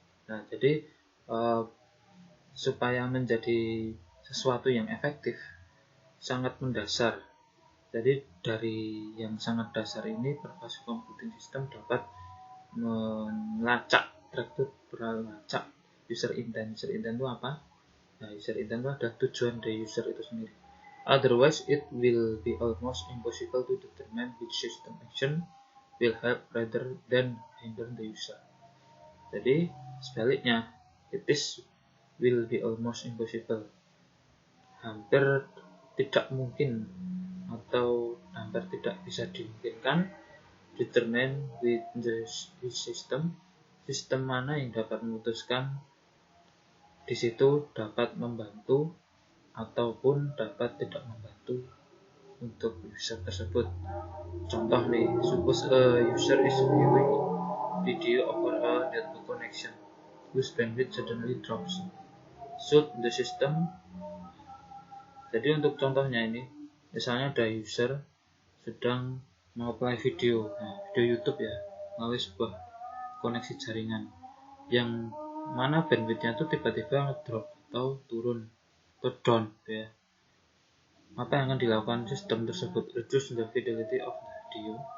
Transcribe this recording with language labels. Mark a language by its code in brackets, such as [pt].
[id] Nah, jadi supaya menjadi sesuatu yang efektif sangat mendasar. Jadi dari yang sangat dasar ini pervasive computing system dapat melacak, melacak user intent. User intent itu apa? Nah, user intent itu adalah tujuan dari user itu sendiri. [en] Otherwise, it will be almost impossible to determine which system action will help rather than hinder the user. [id] Jadi, sebaliknya, [en] will be almost impossible. [id] Hampir tidak mungkin atau hampir tidak bisa dimungkinkan [en] determine with the system [id] mana yang dapat memutuskan di situ dapat membantu ataupun dapat tidak membantu untuk user tersebut. Contoh nih, [en] suppose a user is viewing video over a network connection whose bandwidth suddenly drops. Should the system, [id] jadi untuk contohnya ini, misalnya ada user sedang mengapply video, video YouTube ya, melalui sebuah koneksi jaringan yang mana bandwidthnya itu tiba-tiba ngedrop atau turun atau down ya. Apa yang akan dilakukan sistem tersebut? [en] Reduce the fidelity of the video.